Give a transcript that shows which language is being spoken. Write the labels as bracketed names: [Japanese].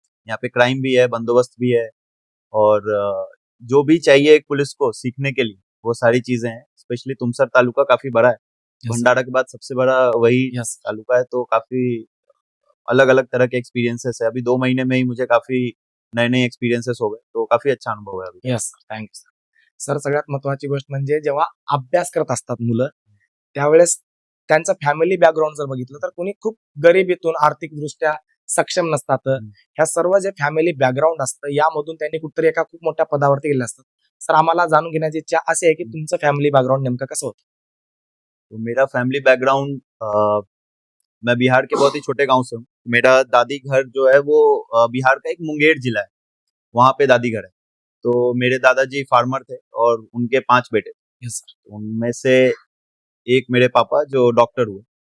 [Hindi] यहाँ पे क्राइम भी है, बंदोबस्त भी है और जो भी चाहिए एक पुलिस को सीखने के लिए वो सारी चीजें हैं. स्पेशली तुमसर तालुका काफी बड़ा है. भंडारा के बाद सबसे बड़ा वही तालुका है. तो काफी अलग अलग तरह के एक्सपीरियंसेस है. अभी 2 महीने में ही मुझे काफी नए नए एक्सपीरियंसेस हो गए. तो काफी अच्छा अनुभव है अभी. [English] Yes, thank you sir. [Marathi] सर, सगळ्यात महत्त्वाची गोष्ट म्हणजे जेव्हा अभ्यास करत असतात मुलं, त्यावेळेस त्यांचं फॅमिली बॅकग्राऊंड जर बघितलं तर कोणी खूप गरिबीतून आर्थिकदृष्ट्या सक्षम नसतात. ह्या सर्व जे फॅमिली बॅकग्राऊंड असतं यामधून त्यांनी कुठेतरी एका खूप मोठ्या पदावरती गेले असतात. सर, आम्हाला जाणून घेण्याची इच्छा अशी आहे की तुमचं फॅमिली बॅकग्राऊंड नेमकं कसं होतं? [Hindi] तो मेरा फैमिली बैकग्राउंड, मैं बिहार के बहुत ही छोटे गांव से हूँ. मेरा दादी घर जो है वो बिहार का एक मुंगेर जिला है. वहां पे दादी घर है. तो मेरे दादाजी फार्मर थे और उनके 5 बेटे. [English] Yes sir. [Hindi] उनमें से एक मेरे पापा जो डॉक्टर हुए.